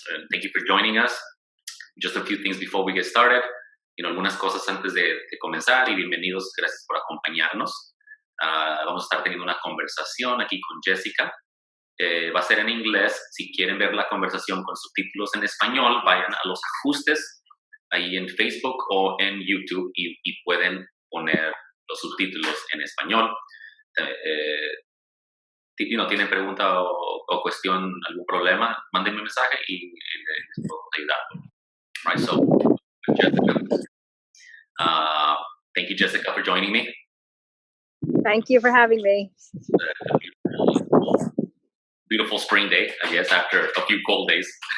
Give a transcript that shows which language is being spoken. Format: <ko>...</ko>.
<en>Thank you for joining us. Just a few things before we get started.</en> <es>Algunas cosas antes de comenzar y bienvenidos. Gracias por acompañarnos. Vamos a estar teniendo una conversación aquí con Jessica. Va a ser en inglés. Si quieren ver la conversación con subtítulos en español, vayan a los ajustes ahí en Facebook o en YouTube y pueden poner los subtítulos en español. Tienen pregunta o cuestión, algún problema, mándenme un mensaje y les puedo ayudar.</es> <en>Right, so Jessica, thank you, Jessica, for joining me. Thank you for having me. Beautiful spring day, I guess, after a few cold days.</en>